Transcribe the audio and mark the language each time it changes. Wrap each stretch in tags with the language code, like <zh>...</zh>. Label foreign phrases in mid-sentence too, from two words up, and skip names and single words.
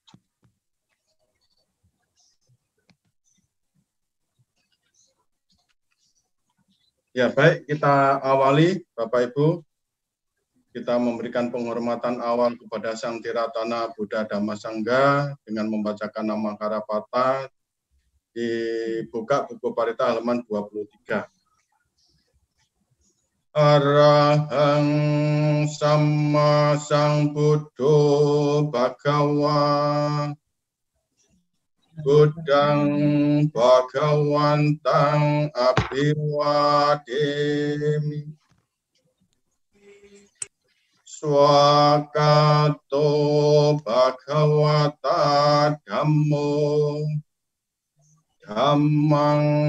<id>Ya, baik, kita awali Bapak Ibu. Kita memberikan penghormatan awal kepada Sang Tiratana Buddha Dhamma Sangha dengan membacakan nama Karapata. Dibuka buku parita halaman 23.</id> <pi>Arahang Samma Sambuddho Bhagawa Buddhang Bhagawantang Abhiwademi Swakato Bhagawata Dhammo Dhammang</pi>